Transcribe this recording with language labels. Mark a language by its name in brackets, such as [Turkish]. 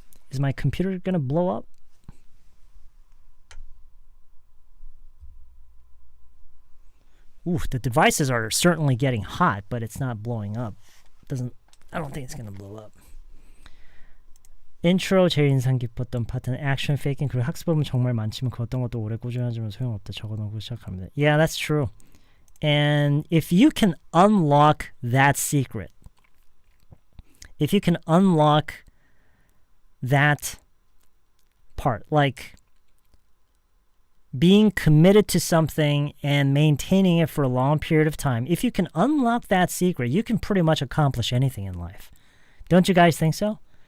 [English] Is my computer going to blow up? Ooh, the devices are certainly getting hot, but it's not blowing up. I don't think it's going to blow up. [Korean] 인트로 제일 인상 깊었던 파트는 액션 페이킹 그리고 학습법은 정말 많지만 그 어떤 것도 오래 꾸준하지만 소용없다. 적어놓고 시작합니다. [English] Yeah, that's true. And if you can unlock that secret, if you can unlock that part, like being committed to something and maintaining it for a long period of time, if you can unlock that secret, you can pretty much accomplish anything in life. Don't you guys think so?